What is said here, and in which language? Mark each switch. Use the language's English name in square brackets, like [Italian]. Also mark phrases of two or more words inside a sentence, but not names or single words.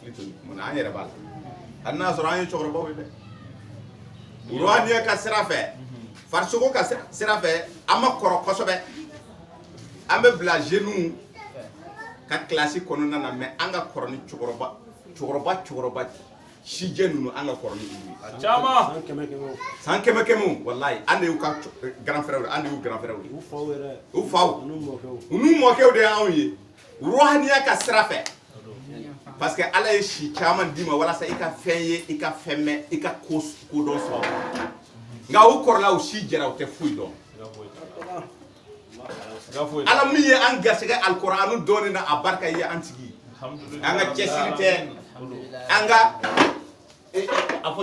[Bambara] to nin kuma na an yɛrɛ b'a la hali n'a sɔrɔ an ye cɛkɔrɔbaw ye dɛ ruhaniya ka sira fɛ farisogo ka sira fɛ an ma kɔrɔ kosɛbɛ an bɛ bila jeunes ka kilasi kɔnɔna na mais an ka kɔrɔ ni cɛkɔrɔba sijɛ ninnu an ka kɔrɔ ni olu ye caman san kɛmɛ kɛmɛw walayi an de y'u ka [French] grand frères [Bambara] an de y'u [French] grand frères [Bambara] u faw u n'u mɔkɛw de y'anw ye ruhaniya ka sira fɛ [French] parce que [Bambara] ala ye si caman d'i ma walasa i ka fɛn ye i ka fɛn mɛn i ka ko dɔn sɔrɔ nka o kɔrɔla o si jɛra o tɛ foyi dɔn ala min ye an garisɛgɛ alikɔrɔanu dɔɔni na a barika ye an tigi an ka cɛsiri tɛ an ka a fɔ